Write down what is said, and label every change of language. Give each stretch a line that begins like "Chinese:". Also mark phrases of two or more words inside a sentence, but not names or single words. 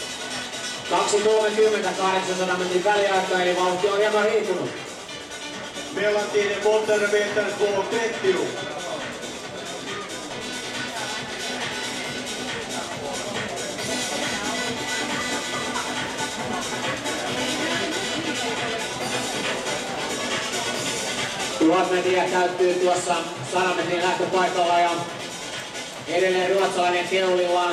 Finnish: 2.30 800 metrin väliaika, eli vauhti on hieman hiipunut.
Swedish: Mellan tiden på 800 meter 2.30.
Finnish: Metriä täyttyy tuossa 100 metrin lähtöpaikalla ja edelleen ruotsalainen keulillaan.